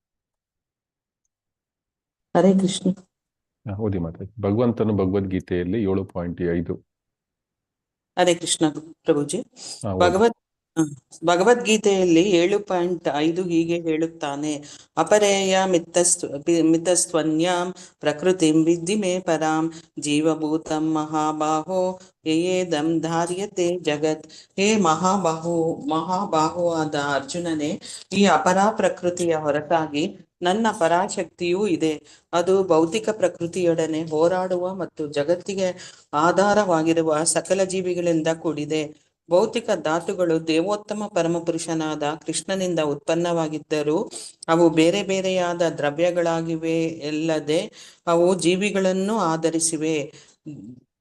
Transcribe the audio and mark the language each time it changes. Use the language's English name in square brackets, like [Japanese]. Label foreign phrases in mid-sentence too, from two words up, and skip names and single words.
[Kannada] ಹರೇ ಕೃಷ್ಣ. ಓದಿ ಮಾತಾಜಿ. ಭಗವಂತನು ಭಗವದ್ಗೀತೆಯಲ್ಲಿ 7.5. ಹರೇ ಕೃಷ್ಣ ಪ್ರಭುಜಿ. ಭಗವದ್ಗೀತೆಯಲ್ಲಿ 7.5 ಹೀಗೆ ಹೇಳುತ್ತಾನೆ: [Sanskrit] ಅಪರೇಯ ಮಿತಸ್ತ್ವನ್ಯಾಂ ಪ್ರಕೃತಿಂ ವಿದ್ಧಿ ಮೇ ಪರಾಂ ಜೀವಭೂತಂ ಮಹಾಬಾಹೋ ಯಯೇದಂ ಧಾರ್ಯತೆ ಜಗತ್. [Kannada] ಹೇ ಮಹಾಬಾಹುವಾದ ಅರ್ಜುನನೇ, ಈ ಅಪರಾ ಪ್ರಕೃತಿಯ ಹೊರತಾಗಿ ನನ್ನ ಪರಾಶಕ್ತಿಯೂ ಇದೆ. ಅದು ಭೌತಿಕ ಪ್ರಕೃತಿಯೊಡನೆ ಹೋರಾಡುವ ಮತ್ತು ಜಗತ್ತಿಗೆ ಆಧಾರವಾಗಿರುವ ಸಕಲ ಜೀವಿಗಳಿಂದ ಕೂಡಿದೆ. ಭೌತಿಕ ಧಾತುಗಳು ದೇವೋತ್ತಮ ಪರಮಪುರುಷನಾದ ಕೃಷ್ಣನಿಂದ ಉತ್ಪನ್ನವಾಗಿದ್ದರೂ ಅವು ಬೇರೆ ಬೇರೆಯಾದ ದ್ರವ್ಯಗಳಾಗಿವೆ, ಅಲ್ಲದೆ ಅವು ಜೀವಿಗಳನ್ನು ಆಧರಿಸಿವೆ.